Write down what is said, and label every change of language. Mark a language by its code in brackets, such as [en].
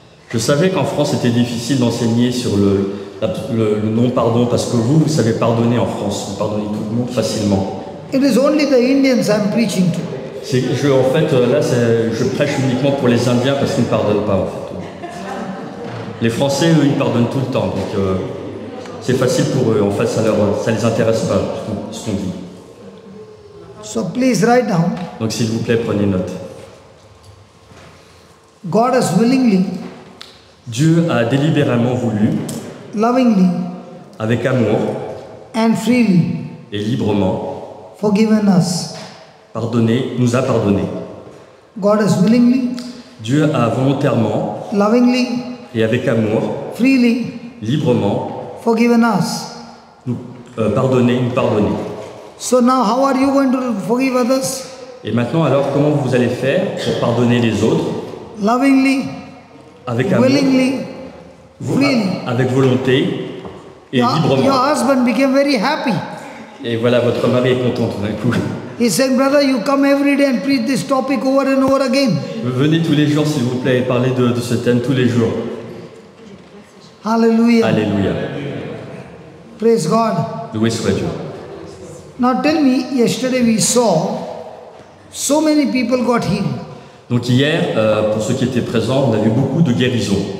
[fr] Je savais qu'en France c'était difficile d'enseigner sur le non-pardon parce que vous savez pardonner en France, vous pardonnez tout le monde facilement. [en] It is only the Indians I'm preaching to. [fr] En fait, là, je prêche uniquement pour les Indiens parce qu'ils ne pardonnent pas, en fait. Les Français, eux, ils pardonnent tout le temps, donc c'est facile pour eux. En fait, ça les intéresse pas, ce qu'on dit. [en] So please write down. [fr] Donc, s'il vous plaît, prenez note. [en] God has willingly, [fr] Dieu a délibérément voulu, [en] lovingly, [fr] avec amour [en] and freely [fr] et librement, [en] forgiven us. [fr] nous a pardonné. [en] God has willingly, [fr] Dieu a volontairement [en] lovingly, [fr] et avec amour, [en] freely [fr] librement, [en] forgiven us. [fr] nous pardonné. [en] So now how are you going to forgive others? [fr] Et maintenant, alors, comment vous allez faire pour pardonner les autres? [en] Lovingly, [fr] Avec amour, [en] willingly, freely. [fr] avec volonté et [en] Your [fr] librement. [en] husband became very happy. [fr] Et voilà, votre mari est content tout d'un coup. [en] He said, brother, you come every day and preach this topic over and over again. [fr] Venez tous les jours, s'il vous plaît, et parlez de ce thème tous les jours. [en] Hallelujah. [fr] Alléluia. [en] Praise God. [fr] Loué soit Dieu. [en] Now tell me, yesterday we saw so many people got healed. [fr] Donc hier, pour ceux qui étaient présents, on a vu beaucoup de guérisons.